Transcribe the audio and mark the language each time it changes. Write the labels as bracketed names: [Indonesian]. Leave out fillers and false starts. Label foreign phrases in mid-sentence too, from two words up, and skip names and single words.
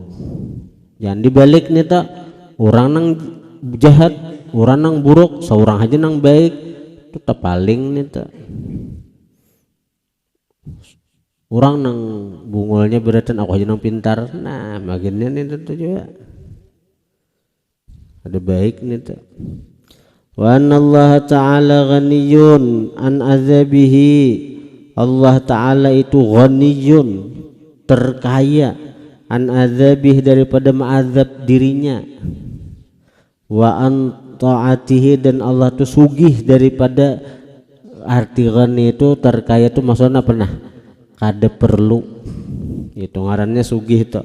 [Banjar] Jangan dibalik nih tak, orang nang jahat, orang nang buruk, seorang aja nang baik, itu tak paling nih tak. Orang nang bungulnya beratan, aku aja nang pintar, nah makinnya nih itu juga ada baik nih tak. [Arabic] وأن الله تعالى غني عن عذابه, [Banjar] Allah ta'ala itu ghaniyun, terkaya, [Arabic] عن عذابه, [Banjar] daripada ma'azab dirinya, [Arabic] وعن طاعته, [Banjar] dan Allah itu sugih daripada, arti ghani itu terkaya itu maksudnya pernah kada perlu, itu ngarannya sugih itu.